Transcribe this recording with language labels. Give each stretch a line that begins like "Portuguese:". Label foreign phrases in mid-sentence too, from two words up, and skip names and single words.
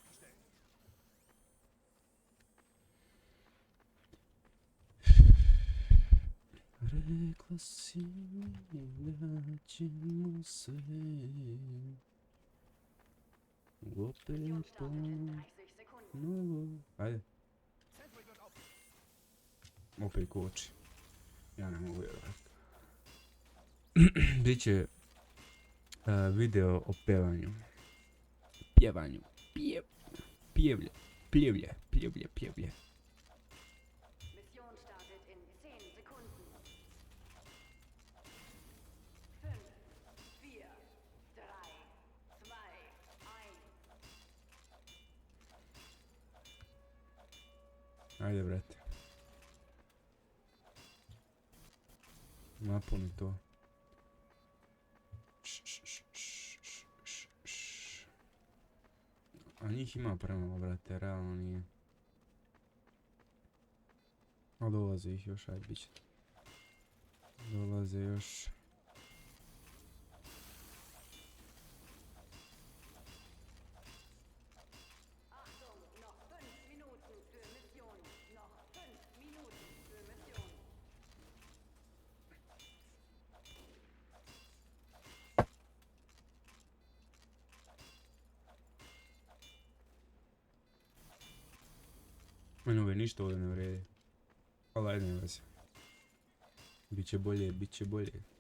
Bosnian: Rekla si mi da ćemo sve opet ponovo. Ajde. Opet koči. Ja ne mogu vjerovati. Biće video o pevanju. Pjevanju. Pjevlje.
German: Mission startet in 10 Sekunden. 5, 4, 3, 2, 1.
Bosnian: Ajde, brate. Napuni to. A njih ima premalo, brate, realno nije. A dolaze ih još, ajde, bit će. Dolaze još.
German: Achtung, noch 5 Minuten für Mission. Noch 5 Minuten für Mission.
Bosnian: Meni ove ništa ovdje ne vredi. Ali ajde, ne veze. Biće bolje, biće bolje.